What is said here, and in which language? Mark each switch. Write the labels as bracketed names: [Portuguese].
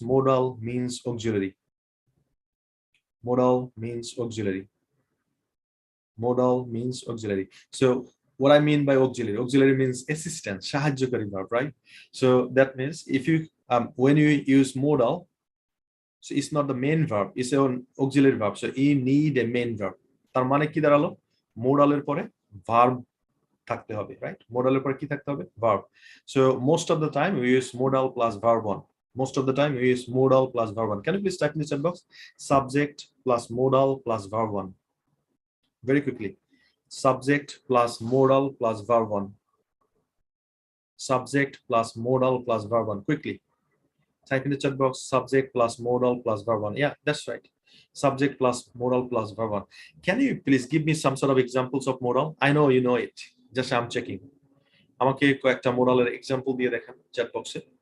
[English] Modal means auxiliary. Modal means auxiliary. Modal means auxiliary. So what I mean by auxiliary means assistant, sahajyakari verb, right? So that means if you when you use modal, so it's not the main verb, it's an auxiliary verb. So you need a main verb. [Bangla] তার মানে কি দাঁড়ালো? মোডালের পরে verb থাকতে হবে, right? মোডালের পরে কি থাকতে হবে? [English] Verb. So most of the time we use modal plus verb 1. Most of the time we use modal plus verb 1. Can you please type in the chat box? Subject plus modal plus verb 1. Very quickly. Subject plus modal plus verb 1. Subject plus modal plus verb 1. Quickly. Type in the chat box, subject plus modal plus verb 1. Yeah, that's right. Subject plus modal plus verb 1. Can you please give me some sort of examples of modal? I know you know it. Just I'm checking. [Bangla] আমাকে কয়েকটা modal example দিয়ে দেখান chat box এ.